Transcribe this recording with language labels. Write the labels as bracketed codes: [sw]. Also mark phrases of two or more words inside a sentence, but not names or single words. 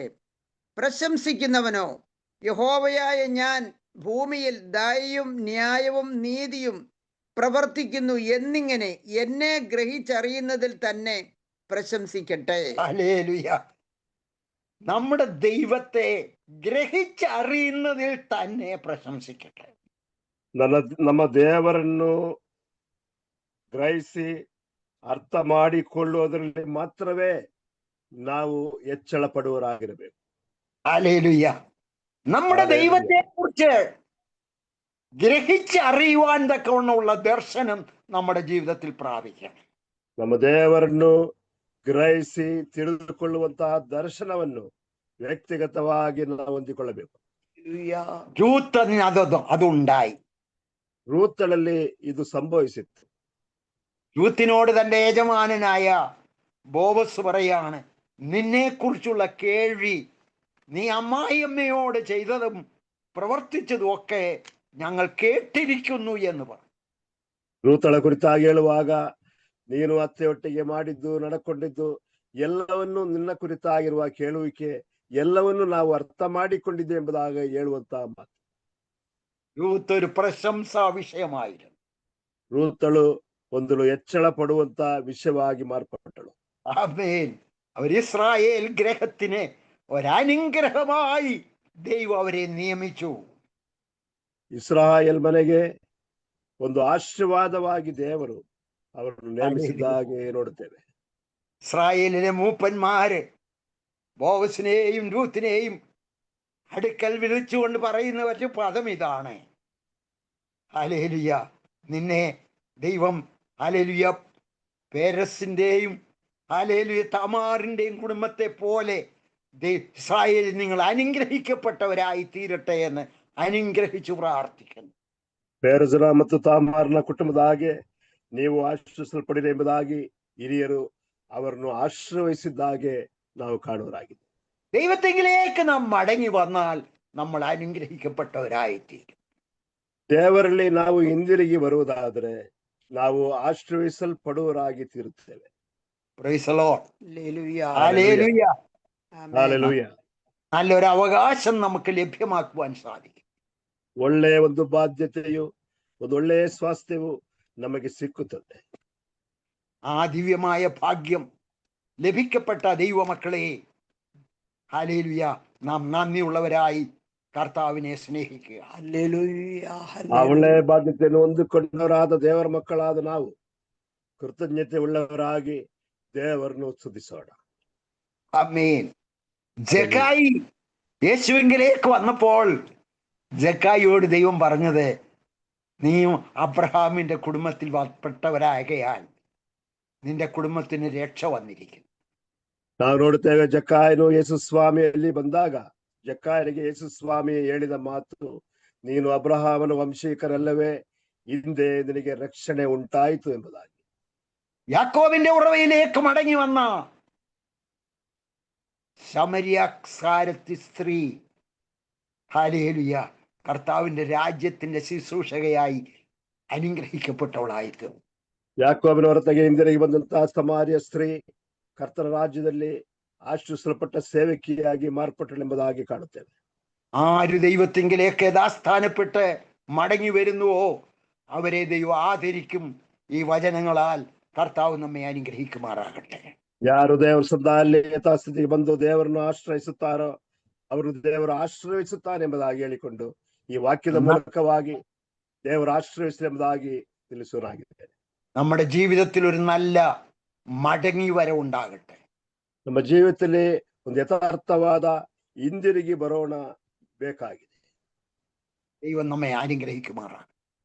[ml] പ്രശംസിക്കുന്നവനോ യഹോവയായ ഞാൻ ഭൂമിയിൽ ദയയും ന്യായവും നീതിയും പ്രവർത്തിക്കുന്നു എന്നിങ്ങനെ എന്നെ ഗ്രഹിച്ചറിയുന്നതിൽ തന്നെ പ്രശംസിക്കട്ടെ. ഹല്ലേലൂയ. നമ്മുടെ ദൈവത്തെ ഗ്രഹിച്ചറിയുന്നതിൽ തന്നെ പ്രശംസിക്കട്ടെ. [kn] ನಮ್ಮ ದೇವರನ್ನು ಗ್ರಹಿಸಿ ಅರ್ಥ ಮಾಡಿಕೊಳ್ಳುವುದರಲ್ಲಿ ಮಾತ್ರವೇ ನಾವು ಹೆಚ್ಚಳ ಪಡುವವರಾಗಿರಬೇಕು. [ml] ഹല്ലേലൂയ. നമ്മുടെ ഹല്ലേലൂയ. ദൈവത്തെ കുറിച്ച് ഗ്രഹിച്ചറിയുവാൻ തക്കവണ്ണമുള്ള ദർശനം നമ്മുടെ ജീവിതത്തിൽ പ്രാപിക്കണം. [kn] ನಮ್ಮ ದೇವರನ್ನು ಗ್ರಹಿಸಿ ತಿಳಿದುಕೊಳ್ಳುವಂತಹ ದರ್ಶನವನ್ನು ವ್ಯಕ್ತಿಗತವಾಗಿ ನಾವು ಹೊಂದಿಕೊಳ್ಳಬೇಕು. [ml] രൂത്തിന് അതുണ്ടായി. [kn] ರೂತಳಲ್ಲಿ ಇದು ಸಂಭವಿಸಿತ್ತು. [ml] രൂത്തിനോട് തന്റെ യജമാനനായ ബോവസ് പറയാണ്, നിന്നെ കുറിച്ചുള്ള കേൾവി, നീ അമ്മായിയമ്മയോട് ചെയ്തതും പ്രവർത്തിച്ചതും ഒക്കെ ഞങ്ങൾ കേട്ടിരിക്കുന്നു എന്ന് പറഞ്ഞു. [kn] ರೂತಳ ಕುರಿತಾಗಿ ಹೇಳುವಾಗ, ನೀನು ಅತ್ತೆಯೊಟ್ಟಿಗೆ ಮಾಡಿದ್ದು ನಡ್ಕೊಂಡಿದ್ದು ಎಲ್ಲವನ್ನು ನಿನ್ನ ಕುರಿತಾಗಿರುವ ಕೇಳುವಿಕೆ ಎಲ್ಲವನ್ನು ನಾವು ಅರ್ಥ ಮಾಡಿಕೊಂಡಿದ್ದೆ ಎಂಬುದಾಗಿ ಹೇಳುವಂತಹ ಮಾತು. [ml] രൂത്ത് ഒരു പ്രശംസാ വിഷയമായിരുന്നു. [kn] ರೂತಳು ಒಂದು ಹೆಚ್ಚಳ ಪಡುವಂತ ವಿಷಯವಾಗಿ ಮಾರ್ಪಟ್ಟಳು. [ml] ആമേൻ. അവർ ഇസ്രായേൽ ഗ്രഹത്തിന് ഒരനുഗ്രഹമായി ദൈവം അവരെ നിയമിച്ചു. [kn] ಇಸ್ರಾಯೇಲ್ ಮನೆಗೆ ಒಂದು ಆಶೀರ್ವಾದವಾಗಿ ದೇವರು ಅವರನ್ನು ನೇಮಿಸಿದ್ದಾಗೆ ನೋಡುತ್ತೇವೆ. [ml] ഇസ്രായേലിലെ മൂപ്പന്മാര് ബോവസിനെയും രൂത്തിനെയും അടുക്കൽ വിളിച്ചുകൊണ്ട് പറയുന്ന ഒരു പദം ഇതാണ്, ഹല്ലേലൂയ, നിന്നെ ദൈവം ഹല്ലേലൂയ പേരസിന്റെയും ഹല്ലേലൂയ തമാറിന്റെയും കുടുംബത്തെ പോലെ ഇസ്രായേലിൽ നിങ്ങൾ അനുഗ്രഹിക്കപ്പെട്ടവരായി തീരട്ടെ എന്ന് അനുഗ്രഹിച്ചു പ്രാർത്ഥിക്കുന്നു. [kn] ಪೇರಜನ ಮತ್ತು ತಾಮಾರನ ಕುಟುಂಬದ ಹಾಗೆ ನೀವು ಆಶೀರ್ವಿಸಲ್ಪಡಿರಿ ಎಂಬುದಾಗಿ ಹಿರಿಯರು ಅವರನ್ನು ಆಶೀರ್ವದಿಸಿದ್ದಾಗೆ ನಾವು ಕಾಣುವರಾಗಿದೆ. [ml] ദൈവത്തെങ്കിലേക്ക് നാം മടങ്ങി വന്നാൽ നമ്മൾ അനുഗ്രഹിക്കപ്പെട്ടവരായിത്തീരും. [kn] ದೇವರಲ್ಲಿ ನಾವು ಹಿಂದಿರುಗಿ ಬರುವುದಾದರೆ ನಾವು ಆಶೀರ್ವಿಸಲ್ಪಡುವರಾಗಿ ತೀರುತ್ತೇವೆ. [en] Praise the Lord. [ml] ഹല്ലേലൂയ. ഹല്ലേലൂയ. ആമേൻ. [kn] ಹಾಲೆಲೂಯ. [ml] നല്ലൊരു അവകാശം നമുക്ക് ലഭ്യമാക്കുവാൻ സാധിക്കും. [kn] ಒಳ್ಳೆಯ ಒಂದು ಬಾಧ್ಯತೆಯು, ಒಂದು ಒಳ್ಳೆಯ ಸ್ವಾಸ್ಥ್ಯವು ನಮಗೆ ಸಿಕ್ಕುತ್ತದೆ. [ml] ആ ദിവ്യമായ ഭാഗ്യം ലഭിക്കപ്പെട്ട ദൈവമക്കളെ, ഹല്ലേലൂയ, നാം നന്ദിയുള്ളവരായി കർത്താവിനെ സ്നേഹിക്കുക. ഹല്ലേലൂയ. [kn] ಆ [ml] ഹല്ലേലൂയ. [kn] ಒಳ್ಳೆಯ ಬಾಧ್ಯತೆಯನ್ನು ಹೊಂದಿಕೊಂಡವರಾದ ದೇವರ ಮಕ್ಕಳಾದ ನಾವು ಕೃತಜ್ಞತೆ ಉಳ್ಳವರಾಗಿ ದೇವರನ್ನು ಸ್ತುತಿಸೋಣ. [ml] ആമേൻ. ജക്കായി യേശുവിലേക്ക് വന്നപ്പോൾ ജക്കായിയോട് ദൈവം പറഞ്ഞത്, നീയും അബ്രഹാമിന്റെ കുടുംബത്തിൽ പെട്ടവരാകയാൽ നിന്റെ കുടുംബത്തിന് രക്ഷ വന്നിരിക്കുന്നു. [kn] ನಾವು ನೋಡುತ್ತೇವೆ, ಜಕ್ಕಾಯನು ಯೇಸು ಸ್ವಾಮಿಯಲ್ಲಿ ಬಂದಾಗ ಜಕ್ಕಾಯನಿಗೆ ಯೇಸು ಸ್ವಾಮಿ ಹೇಳಿದ ಮಾತು, ನೀನು ಅಬ್ರಹಾಮನ ವಂಶೀಕರಲ್ಲವೇ, ಹಿಂದೆ ನಿನಗೆ ರಕ್ಷಣೆ ಉಂಟಾಯಿತು ಎಂಬುದಾಗಿ. [ml] യാക്കോബിന്റെ ഉറവയിലേക്ക് മടങ്ങി വന്ന ശമരിയാക്കാരത്തി സ്ത്രീ, ഹല്ലേലൂയ, കർത്താവിന്റെ രാജ്യത്തിന്റെ ശുശ്രൂഷകയായി അനുഗ്രഹിക്കപ്പെട്ടവളായിട്ട്. [kn] ಯಾಕೋಬನ ಹೊರತಾಗಿ ಹಿಂದಿರುಗಿ ಬಂದಂತಹ ಸಮಾರ್ಯ ಸ್ತ್ರೀ ಕರ್ತನ ರಾಜ್ಯದಲ್ಲಿ ಆಶ್ರಯಿಸಲ್ಪಟ್ಟ ಸೇವಕಿಯಾಗಿ ಮಾರ್ಪಟ್ಟಳೆಂಬುದಾಗಿ ಕಾಣುತ್ತೇವೆ. [ml] ആര് ദൈവത്തിങ്കിലേക്ക് യഥാസ്ഥാനപ്പെട്ട് മടങ്ങി വരുന്നുവോ അവരെ ദൈവം ആദരിക്കും. ഈ വചനങ്ങളാൽ കർത്താവ് നമ്മെ അനുഗ്രഹിക്കുമാറാകട്ടെ. [kn] ಯಾರು ದೇವರ ಸದಾಲ್ಲಿ ಯಥಾಸ್ಥಿತಿಗೆ ಬಂದು ದೇವರನ್ನು ಆಶ್ರಯಿಸುತ್ತಾರೋ ಅವರನ್ನು ದೇವರು ಆಶ್ರಯಿಸುತ್ತಾನೆ ಎಂಬುದಾಗಿ ಹೇಳಿಕೊಂಡು ಈ ವಾಕ್ಯದ ಮೂಲಕವಾಗಿ ದೇವರು ಆಶ್ರಯಿಸಲೆಂಬುದಾಗಿ ತಿಳಿಸುವರಾಗಿದೆ. [ml] നമ്മുടെ ജീവിതത്തിൽ ഒരു നല്ല മടങ്ങി വരവുണ്ടാകട്ടെ. [kn] ನಮ್ಮ ಜೀವಿತದಲ್ಲಿ ಒಂದು ಯಥಾರ್ಥವಾದ ಹಿಂದಿರುಗಿ ಬರೋಣ ಬೇಕಾಗಿದೆ. [ml] ദൈവം നമ്മെ അനുഗ്രഹിക്കുമാറാകട്ടെ.